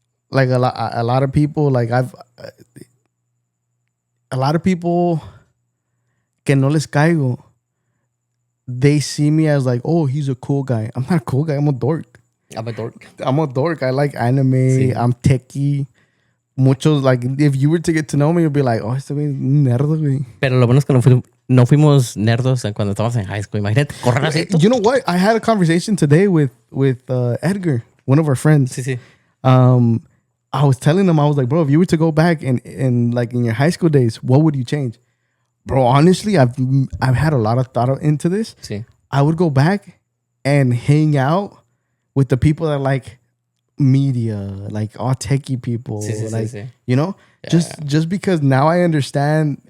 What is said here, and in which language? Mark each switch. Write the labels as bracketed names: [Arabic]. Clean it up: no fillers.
[English] Like a lot of people, like a lot of people [Spanish] que no les caigo, [English] they see me as like, oh, he's a cool guy. I'm not a cool guy. I'm a dork. I'm a dork. I'm a dork. I like anime. I'm techie. [Spanish] Muchos, [English] like, if you were to get to know me, you'd be like, oh, [Spanish] este güey es un nerdo, güey. Pero lo bueno es que no fuimos nerdos cuando estábamos en high school. Imagínate, correr así. [English] You know what? I had a conversation today with Edgar, one of our friends. [Spanish] Sí, sí. [English] I was telling him, I was like, bro, if you were to go back and like in your high school days, what would you change? Bro, honestly, I've had a lot of thought into this. [Spanish] Sí. [English] I would go back and hang out with the people that like media, like all techie people, you know, just because now I understand.